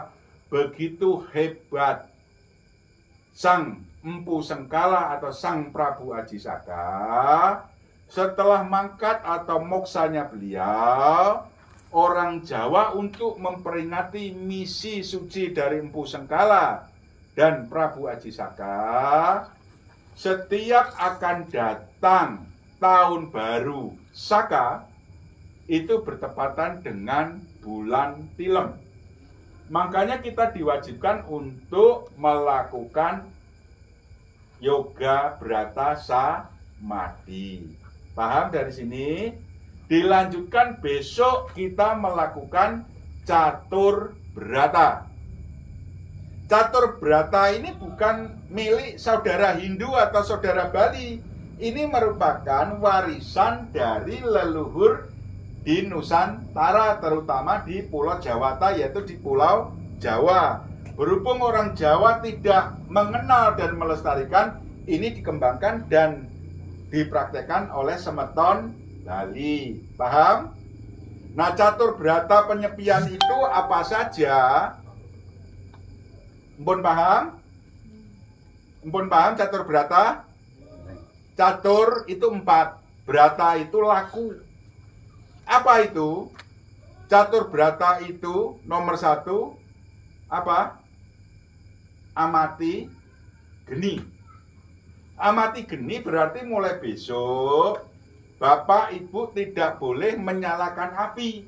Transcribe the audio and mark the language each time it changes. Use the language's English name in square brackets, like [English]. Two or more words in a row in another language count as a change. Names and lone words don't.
[Indonesian] Begitu hebat Sang Empu Sengkala atau Sang Prabu Aji Saka, setelah mangkat atau moksanya beliau, orang Jawa untuk memperingati misi suci dari Empu Sengkala dan Prabu Aji Saka, setiap akan datang tahun baru Saka itu bertepatan dengan bulan Tilem. Makanya kita diwajibkan untuk melakukan yoga brata samadhi. Paham dari sini? Dilanjutkan besok kita melakukan catur brata. Catur brata ini bukan milik saudara Hindu atau saudara Bali. Ini merupakan warisan dari leluhur di Nusantara, terutama di Pulau Jawata, yaitu di Pulau Jawa. Berhubung orang Jawa tidak mengenal dan melestarikan, ini dikembangkan dan dipraktekkan oleh semeton Bali. Paham? Nah, catur brata penyepian itu apa saja? [Javanese] Mpun paham? Mpun paham catur brata? [Indonesian] Catur itu 4, brata itu laku. Apa itu? Catur brata itu nomor 1 apa? Amati geni. Amati geni berarti mulai besok Bapak Ibu tidak boleh menyalakan api.